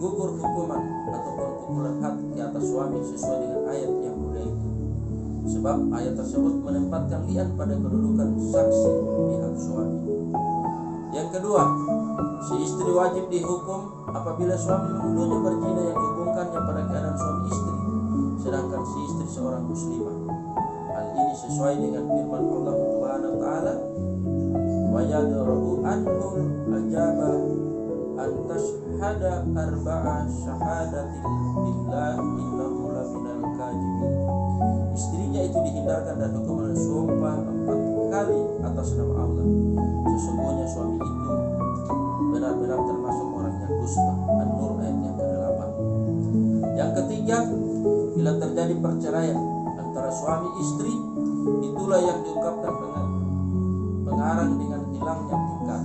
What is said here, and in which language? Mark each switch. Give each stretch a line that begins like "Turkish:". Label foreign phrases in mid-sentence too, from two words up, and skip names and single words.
Indonesian: Gugur hukuman ataupun pukulan had di atas suami sesuai dengan ayat yang mulia itu, sebab ayat tersebut menempatkan lian pada kedudukan saksi pihak suami. Yang kedua, si istri wajib dihukum apabila suami menuduhnya berzina yang dihubungkannya pada keadaan suami istri, sedangkan si istri seorang muslimah. Hal ini sesuai dengan firman Allah
Arabic: سبحانه وتعالى، ويدرأ عنها العذاب أن تشهد أربع شهادات بالله إنه لمن الكاذبين.
Indonesian: Istrinya itu dihindarkan dari hukuman sumpah 4 kali atas nama Allah. Sesungguhnya suami itu benar-benar termasuk orang yang dusta. An-Nur ayat yang ke-8. Yang ketiga, bila terjadi perceraian antara suami istri, itulah yang diungkapkan pengarang dengan hilangnya tikar.